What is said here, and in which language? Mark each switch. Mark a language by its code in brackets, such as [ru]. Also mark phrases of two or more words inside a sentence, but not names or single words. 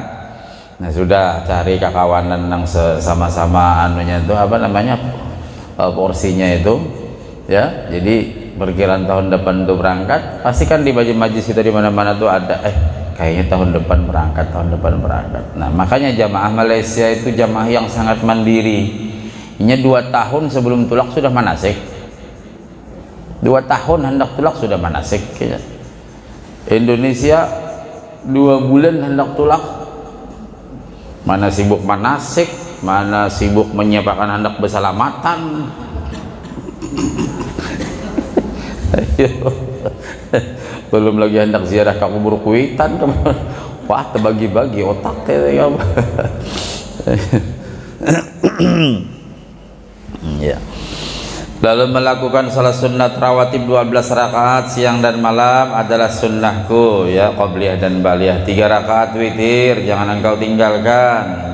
[id] Nah sudah cari kakawanan yang sama-sama anunya itu apa namanya porsinya itu ya. Jadi perkiraan tahun depan tuh berangkat, pastikan di majlis kita di mana-mana tuh ada kayaknya tahun depan berangkat. Nah makanya jamaah Malaysia itu jamaah yang sangat mandiri. Ini 2 tahun sebelum tulak sudah manasik. 2 tahun hendak tulak sudah manasik. Indonesia 2 bulan hendak tulak, mana sibuk manasik, mana sibuk menyiapkan hendak bersalamatan. Belum lagi hendak ziarah ke kubur Kuitan. Wah terbagi-bagi otak ya. Ya. Lalu melakukan salat sunat rawatib 12 rakaat siang dan malam adalah sunnahku ya, qabliyah dan baliyah. 3 rakaat witir jangan engkau tinggalkan.